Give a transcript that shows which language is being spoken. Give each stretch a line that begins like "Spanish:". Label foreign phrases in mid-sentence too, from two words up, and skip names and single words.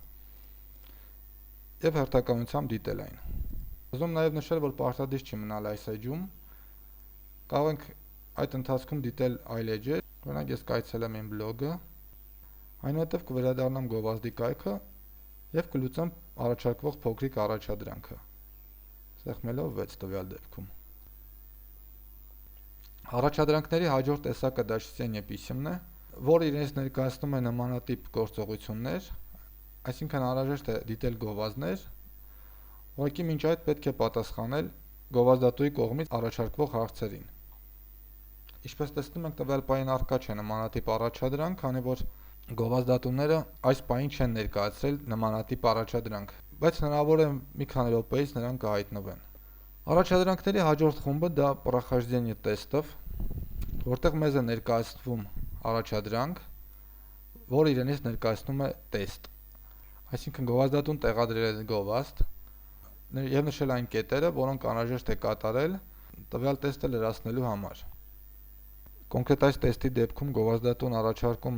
Armenian: և հերթականությամբ դիտել այն։ Ուզում եմ նաև նշել, որ պարտադիր չի մնալ այս էջում, կարող ենք այդ ընթացքում դիտել այլ էջեր, օրինակ ես կայցելեմ իմ բլոգը, այնուհետև կվերադառնամ գովազդի կայքը և կլուծեմ առաջարկվող փոքրիկ առաջադրանքը, սեղմելով 6 տվյալ դեպքում։ Առաջադրանքների հաջորդ տեսակը դա
Russian: чтение писем-
Armenian: ն է, որը իրենից ներկայացնում է նմանատիպ գործողություններ, այսինքն անհրաժեշտ է դիտել գովազդներ, ուղղակի մինչ այդ պետք է պատասխանել գովազդատուի կողմից առաջարկվող հարցերին։ Ինչպես տեսնում ենք, տվյալ պահին առկա չէ նմանատիպ առաջադրանք, քանի որ գովազդատուները այս պահին չեն ներկայացրել նմանատիպ առաջադրանք, բայց հնարավոր է մի քանի րոպեից նրանք կհայտնվեն։ Առաջադրանքների հաջորդ խումբը դա
Russian: прохождение тестов,
Armenian: որտեղ մեզ է ներկայացվում առաջադրանք, որը իրենից ներկայացնում է տեստ, այսինքն գովազդատուն տեղադրել է գովազդ և նշել այն կետերը, որոնք անհրաժեշտ է կատարել տվյալ տեստը լրացնելու համար։ Կոնկրետ այս տեստի դեպքում գովազդատուն առաջարկում